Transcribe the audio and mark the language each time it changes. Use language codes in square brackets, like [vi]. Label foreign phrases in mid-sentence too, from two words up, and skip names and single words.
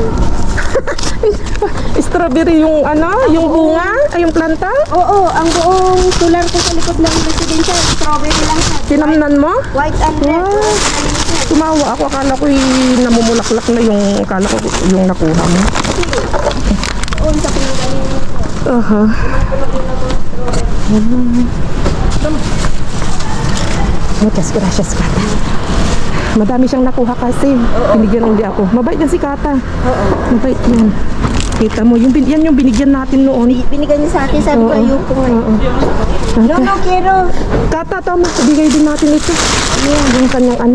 [tl] Strawberry yung yung bunga? Ay, yung planta? Oo, ang buong tular ko sa likod ng residential, strawberry lang siya. Tinamnan mo? [en] White and red. [tl] Wow. Tumawa ako. Akala ko namumulaklak na yung nakuha mo. Oo, sa pinanggalingan ko. [es] Aha. Muchas gracias, Kata. [tl] Madami siyang nakuha kasi. Binigyan ulit ako. Mabait yan si Kata. Oo. Mabait yan. Kita mo, yan yung binigyan natin noon. Binigyan niya sa akin, sabi ko, ayoko nga. [es] No, quiero. [tl] Kata, tama. Bigay din natin ito. Yung kanyang anak.